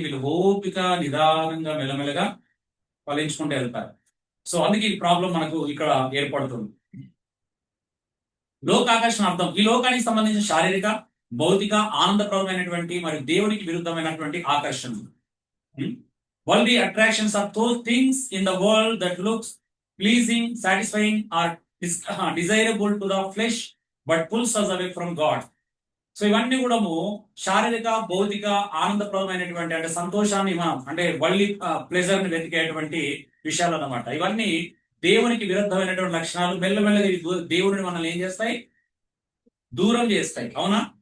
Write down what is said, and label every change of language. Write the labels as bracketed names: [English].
[Telugu] వీళ్ళు ఓపిక నిదానంగా మెల్లమెల్లగా ఫలించుకుంటూ వెళ్తారు. సో అందుకే ఈ ప్రాబ్లం మనకు ఇక్కడ ఏర్పడుతుంది. లోకాకర్షణ అర్థం ఈ లోకానికి సంబంధించిన శారీరక, భౌతిక, ఆనందప్రదమైనటువంటి మరియు దేవునికి విరుద్ధమైనటువంటి ఆకర్షణలు. [English] Worldly attractions are those things in the world that looks pleasing, satisfying, or desirable to the flesh, but pulls us away from God. [Telugu] So ఇవన్నీ కూడా శారీరక, భౌతిక, ఆనందప్రదమైనటువంటి అంటే సంతోషాన్ని మనం అంటే వరల్డ్లీ ప్లెజర్ ని వెతికేటువంటి విషయాలు అన్నమాట. ఇవన్నీ దేవునికి విరుద్ధమైనటువంటి లక్షణాలు. మెల్లమెల్లగా దేవుడిని మనల్ని ఏం చేస్తాయి, దూరం చేస్తాయి. అవునా?